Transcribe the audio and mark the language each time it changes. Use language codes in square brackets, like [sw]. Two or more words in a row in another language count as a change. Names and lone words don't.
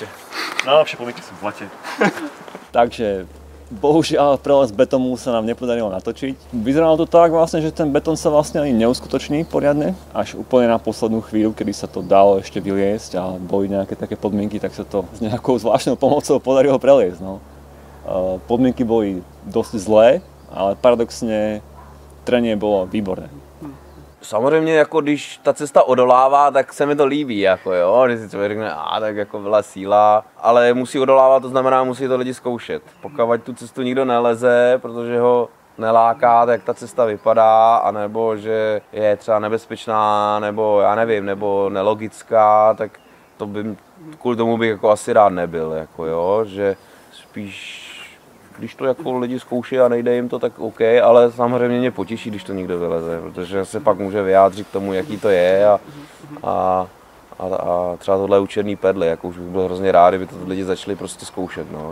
[sk] Najlepšie podmienky sú v lete. Takže bohužiaľ preles betónu sa nám nepodarilo natočiť. Vyzeralo to tak vlastne, že ten betón sa vlastne ani neuskutoční poriadne. Až úplne na poslednú chvíľu, kedy sa to dalo ešte vyliesť a boli nejaké také podmienky, tak sa to s nejakou zvláštnou pomocou podarilo preliesť. No. Podmienky boli dosť zlé, [cs] ale paradoxně trenie bylo výborné. Samozřejmě jako když ta cesta odolává, tak se mi to líbí, jako jo, když si člověk řekne, tak jako byla síla, ale musí odolávat, to znamená, musí to lidi zkoušet. Pokud tu cestu nikdo neleze, protože ho neláká, jak ta cesta vypadá, anebo že je třeba nebezpečná, nebo já nevím, nebo nelogická, tak to by, kvůli tomu bych jako asi rád nebyl, jako jo, že spíš když to jako lidi zkouší a nejde jim to, tak OK, ale samozřejmě mě potěší, když to někdo vyleze, protože se pak může vyjádřit k tomu, jaký to je a A třeba tohle u černý perly, jako už bych byl hrozně rád, kdyby to lidi začali prostě zkoušet, no.